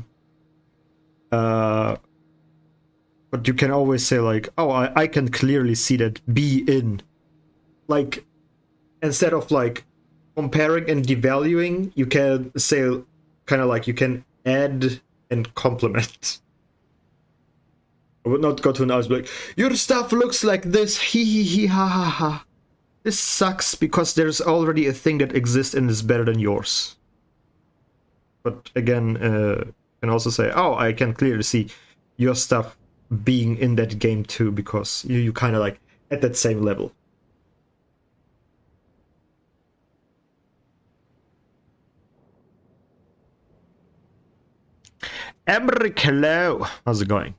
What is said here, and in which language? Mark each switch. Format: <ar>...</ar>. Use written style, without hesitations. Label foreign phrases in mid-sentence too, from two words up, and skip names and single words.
<en>But you can always say like, oh, I can clearly see that B in. Like, instead of like comparing and devaluing, you can say kind of like you can add and complement. I would not go to an house like, your stuff looks like this, hee hee hee ha ha ha. This sucks because there's already a thing that exists and is better than yours. But again, you can also say, oh, I can clearly see your stuff being in that game too, because you kind of like at that same level. Emric, hello. How's it going?</en>